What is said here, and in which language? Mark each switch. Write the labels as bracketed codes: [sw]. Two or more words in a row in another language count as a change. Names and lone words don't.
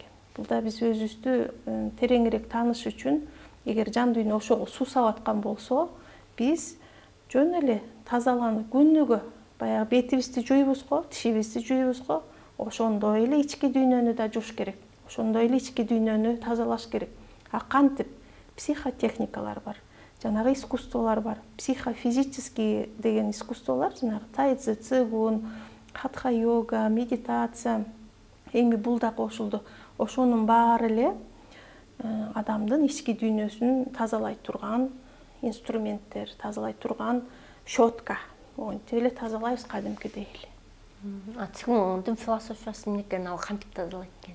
[ky] Буда биз өзүбүздү тереңирээк тааныш үчүн, эгер жан дүйнө ошого суусап аткан болсо, биз жөн эле тазаланып күнүгө баягы бетибизди жуйбуз го, тишибизди жуйбуз го, ошондой эле ички дүйнөнү да жууш керек. Ошондой эле ички дүйнөнү тазалаш керек. Кантип? Психотехникалар бар. Жанагы искусстволор бар. Психофизический деген искусстволор, жанагы тайцзи, цигун, хатха-йога, медитация. Эми бул да кошулду. Ошонун баары эле адамдын ички дүйнөсүн тазалай турган инструменттер, тазалай турган щетка. Монтип эле тазалайбыз кадимкидей эле. Цигундун философиясы эмне экен, ал кантип тазалайт экен?